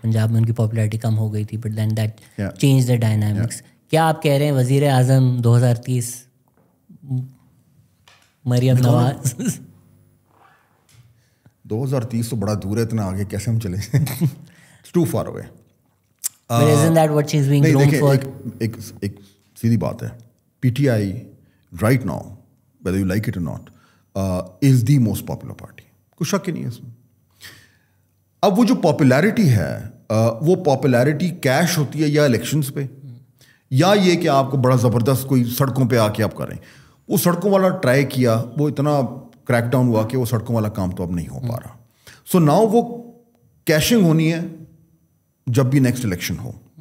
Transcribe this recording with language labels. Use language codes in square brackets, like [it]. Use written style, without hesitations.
[ur] پنجاب میں ان کی پاپولیرٹی کم ہو گئی تھی, [en] But then that change the dynamics. [ur] کیا آپ کہہ رہے ہیں وزیر اعظم 2030 مریم نواز؟ 2030 تو بڑا دور ہے, اتنا آگے کیسے ہم چلیں؟ [en] It's too far away. But isn't that what she's being groomed for? [ur] ایک سیدھی بات ہے, [en] P T I right now, whether you like it or not, is the most popular party. [ur] کوئی شک ہی نہیں ہے اس میں. اب وہ جو پاپولیرٹی ہے وہ پاپولیرٹی کیش ہوتی ہے یا الیکشنز پہ, یا یہ کہ آپ کو بڑا زبردست کوئی سڑکوں پہ آ کے آپ کریں. وہ سڑکوں والا ٹرائی کیا, وہ اتنا کریک ڈاؤن ہوا کہ وہ سڑکوں والا کام تو اب نہیں ہو پا رہا. سو ناؤ وہ کیشنگ ہونی ہے جب بھی نیکسٹ الیکشن ہو.